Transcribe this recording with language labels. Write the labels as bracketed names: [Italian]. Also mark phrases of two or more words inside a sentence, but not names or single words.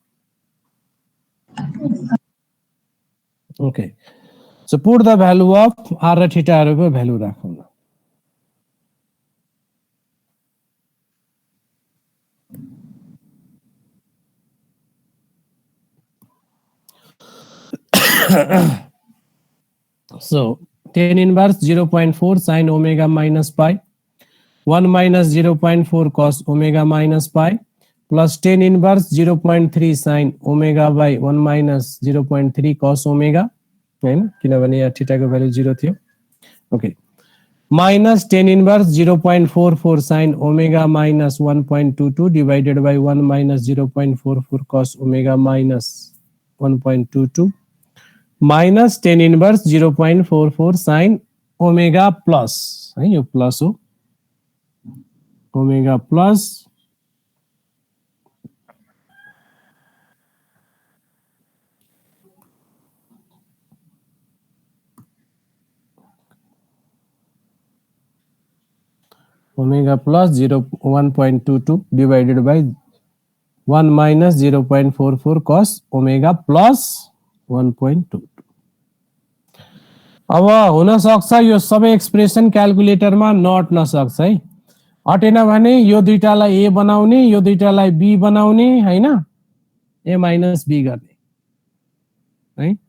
[English] okay, so put the value of r [Nepali] र थीटा हरुको भ्यालु राखौं। [English] So tan inverse 0.4 sin omega minus pi 1 minus 0.4 cos omega minus pi plus tan inverse 0.3 sin omega by 1 minus 0.3 cos omega, [Nepali] हैन, किनभने यहाँ थीटा को भ्यालु 0 थियो। [English] ओके, minus tan inverse 0.44 sin omega minus 1.22 divided by 1 minus 0.44 cos omega minus 1.22 minus tan inverse 0.44 sin omega plus, [Nepali] है, यो प्लस हो, [English] omega plus omega plus 1.22 divided by 1 minus 0.44 cos omega plus 1.22। [Nepali] अब हुन सक्छ यो सबै [English] expression calculatorमा [Nepali] नअट्न सक्छ है। अटेन भने यो दुईटालाई a बनाउने, यो दुईटालाई b बनाउने, हैन, [English] a minus b [Nepali] गर्ने है।